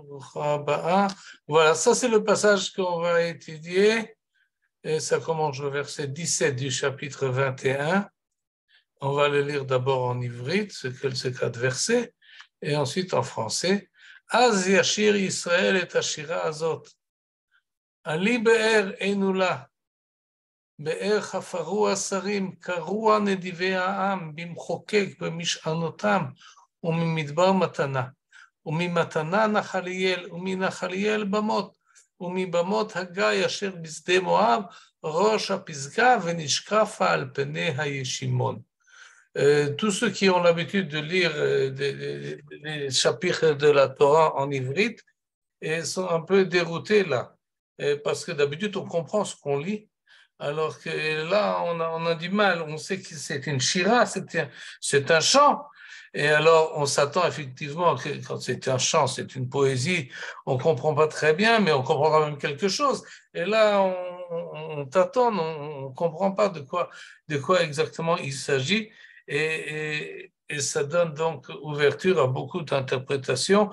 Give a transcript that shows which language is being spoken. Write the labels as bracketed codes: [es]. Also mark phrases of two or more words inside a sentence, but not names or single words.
[fr] Voilà, ça c'est le passage qu'on va étudier. Et ça commence au verset 17 du chapitre 21. On va le lire d'abord en ivrite, ces 4 versets, et ensuite en français. [he] אז ישיר ישראל את השירה הזאת. עלי באר ענו לה. באר חפרו השרים, קרוע נדיבי העם, במחוקק במשענותם, וממדבר מתנה. וממתנה נחליאל, ומנחליאל במות, ומבמות הגיא אשר בשדה מואב, ראש הפסגה ונשקפה על פני הישימון. [fr] Tous ceux qui ont l'habitude de lire les chapitres de la Torah en ivrite sont un peu déroutés là, parce que d'habitude on comprend ce qu'on lit, alors que là on a du mal, on sait que c'est une shira, c'est un chant, et alors on s'attend effectivement que quand c'est un chant, c'est une poésie, on ne comprend pas très bien, mais on comprend quand même quelque chose, et là on tâtonne, on ne comprend pas de quoi exactement il s'agit, et ça donne donc ouverture à beaucoup d'interprétations.